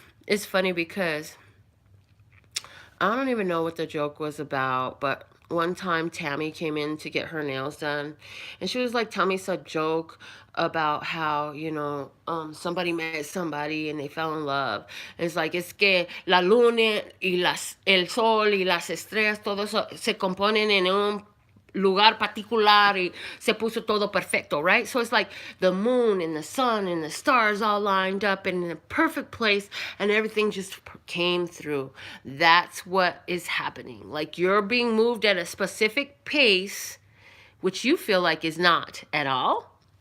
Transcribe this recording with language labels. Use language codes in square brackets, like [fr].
[en] It's funny because I don't even know what the joke was about, but one time Tammy came in to get her nails done, and she was like, telling me some joke about how, somebody met somebody and they fell in love. And it's like, [es] es que la luna y el sol y las estrellas, todo eso se componen en un lugar particular y se puso todo perfecto, [en] right? So it's like the moon and the sun and the stars all lined up in a perfect place and everything just came through. That's what is happening. Like you're being moved at a specific pace, which you feel like is not at all.